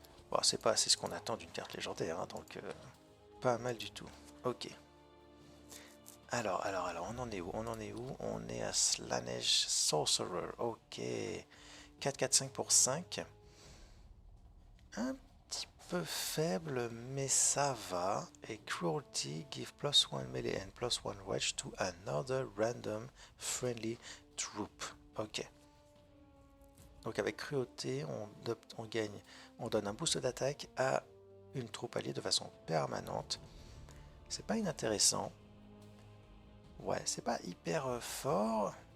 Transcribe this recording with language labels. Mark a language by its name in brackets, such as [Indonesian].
[French] Bon, c'est pas assez ce qu'on attend d'une carte légendaire, hein, donc pas mal du tout. Ok. Alors, on en est où? On en est où? On est à Slanesh Sorcerer. Ok. 4-4-5 pour 5. Un petit peu faible, mais ça va. [English] Et Cruelty, give +1 melee and +1 wedge to another random friendly troop. [French] Ok. Donc avec Cruauté, on gagne, on donne un boost d'attaque à une troupe alliée de façon permanente. C'est pas inintéressant. Ouais, c'est pas hyper fort.